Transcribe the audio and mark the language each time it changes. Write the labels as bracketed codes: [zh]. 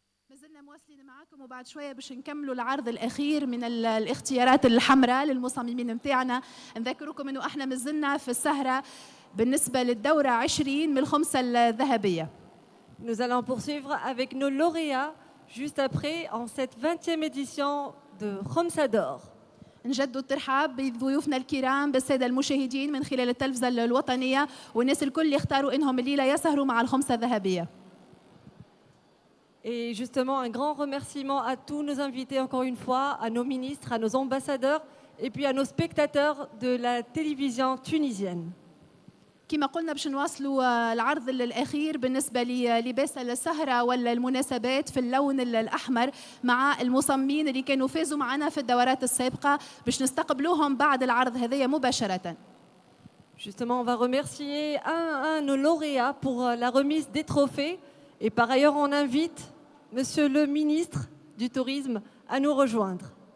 [ar] مازلنا مواصلين معكم وبعد شويه باش نكملوا العرض الاخير من الاختيارات الحمراء للمصممين نتاعنا. نذكركم انه احنا مازلنا في السهره بالنسبه للدوره 20 من الخمسه الذهبيه. [fr] Nous allons poursuivre avec nos lauréats juste après en cette 20e édition de Khomsa d'Or. [ar] نجدد الترحاب بضيوفنا الكرام بالساده المشاهدين من خلال التلفزه الوطنيه والناس الكل اللي اختاروا انهم الليله يسهروا مع الخمسه الذهبيه. [fr] Et justement, un grand remerciement à tous nos invités, encore une fois, à nos ministres, à nos ambassadeurs et puis à nos spectateurs de la télévision tunisienne. [ar] كما قلنا باش نواصلوا العرض الأخير بالنسبة للباس السهرة ولا المناسبات في اللون الأحمر مع المصممين اللي كانوا فازوا معنا في الدورات السابقة باش نستقبلوهم بعد العرض هذايا مباشرة. [fr] Justement, on va remercier un nos lauréats pour la remise des trophées. Et par ailleurs, on invite Monsieur le ministre du Tourisme à nous rejoindre.